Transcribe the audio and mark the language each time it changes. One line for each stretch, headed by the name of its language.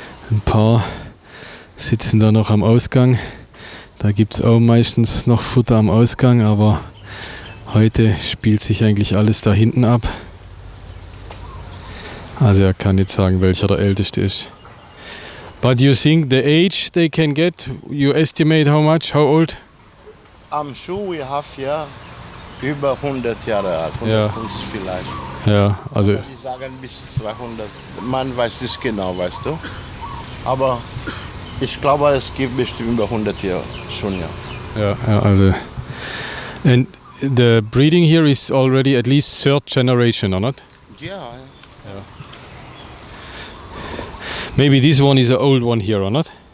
German: Ein paar sitzen da noch am Ausgang. Da gibt es auch meistens noch Futter am Ausgang, aber heute spielt sich eigentlich alles da hinten ab. Also er kann nicht sagen, welcher der Älteste ist.
English: But you think the age they can get, you estimate how much, how old?
German: Am Schuh,
English: we have
German: hier über 100 Jahre alt, 150 vielleicht. Ja, also... Die sagen bis 200, man weiß nicht genau, weißt du. Aber ich glaube, es gibt bestimmt über 100 Jahre schon, ja. Ja, also...
English: And the breeding here is already at least 3rd generation, or not?
German: Ja.
English: Maybe this one is an old one here, or not?